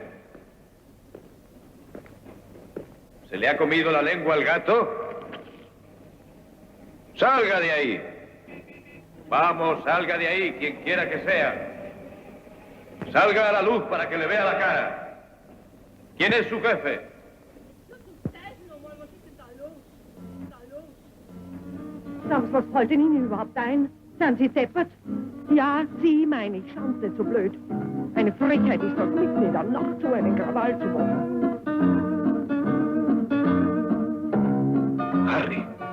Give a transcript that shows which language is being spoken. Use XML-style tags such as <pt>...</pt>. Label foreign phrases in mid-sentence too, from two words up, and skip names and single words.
<es>¿Se le ha comido la lengua al gato? ¡Salga de ahí! Vamos, salga de ahí, quien quiera que sea. Salga a la luz para que le vea la cara. ¿Quién es su jefe?</es> <de>Was wollte Ihnen überhaupt ein? Sind Sie deppert? Ja, Sie meine ich, schauen Sie nicht so blöd. Eine Frechheit ist das, mitten in der Nacht so einen Krawall zu machen. Harry.</de>